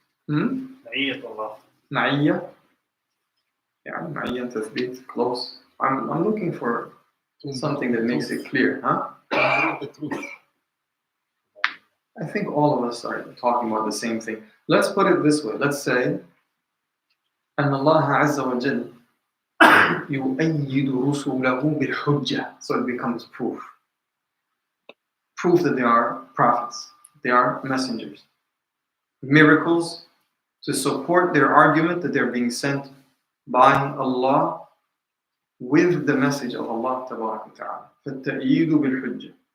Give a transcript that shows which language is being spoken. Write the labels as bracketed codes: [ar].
[en] Ma'iyya. Yeah, Ma'iyya and Tathbeet, close. I'm looking for something that makes it clear, huh? I think all of us are talking about the same thing. Let's put it this way. Let's say, [ar] أن الله عز وجل يؤيد رسله بالحجة. [en] So it becomes proof. Proof that they are prophets. They are messengers. Miracles to support their argument that they're being sent by Allah with the message of Allah Tabaraka Ta'ala. [ar] فَالتَّأْيِيدُ بِالْحُجَّةِ.